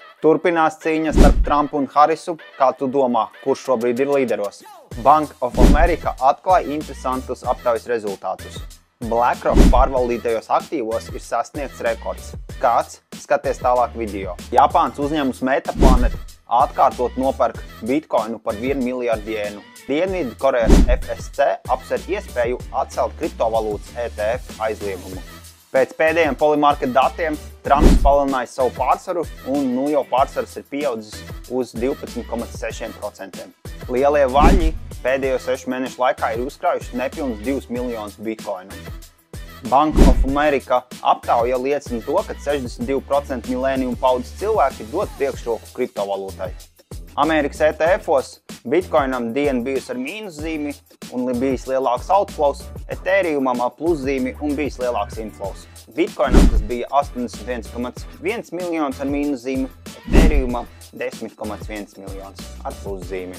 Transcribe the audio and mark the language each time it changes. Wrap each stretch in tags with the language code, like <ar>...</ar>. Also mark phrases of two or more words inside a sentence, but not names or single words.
<lv>Turpinās cīņa starp Trumpu un Harisu, kā tu domā, kurš šobrīd ir līderos? Bank of America atklāja interesantus aptaujas rezultātus. BlackRock pārvaldītajos aktīvos ir sasniegts rekords. Kāds? Skaties tālāk video. Japāns uzņēmums Metaplanet atkārtot nopērk bitkoinu par 1 miljardu jēnu. Dienvidu Korejas FSC apsver iespēju atcelt kriptovalūtas ETF aizliegumu. Pēc pēdējiem Polymarket datiem Trumps palielināja savu pārsvaru un jau pārsvars ir pieaudzis uz 12,6%. Lielie vaļi pēdējo 6 mēnešu laikā ir uzkrājuši nepilnus 2 miljonus bitkoinu. Bank of America aptauja liecina to, ka 62% milēniuma paudzes cilvēki dod priekšroku kriptovalūtai. Amerikas ETF-os bitkoinam diena bijusi ar mīnuszīmi un bijis lielāks outflows, Ethereumam ar pluszīmi un bijis lielāks inflows. Bitcoinam tas bija 81,1 miljonus ar mīnuszīmi, Ethereumam 10,1 miljonus ar pluszīmi.</lv>